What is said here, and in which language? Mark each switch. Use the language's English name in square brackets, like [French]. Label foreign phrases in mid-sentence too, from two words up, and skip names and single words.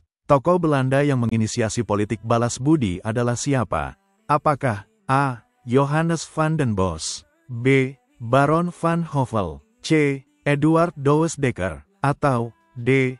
[Indonesian] Tokoh Belanda yang menginisiasi politik balas budi adalah siapa? Apakah A. Johannes van den Bos, B. Baron van Hövell, C. Eduard Douwes Dekker, atau D.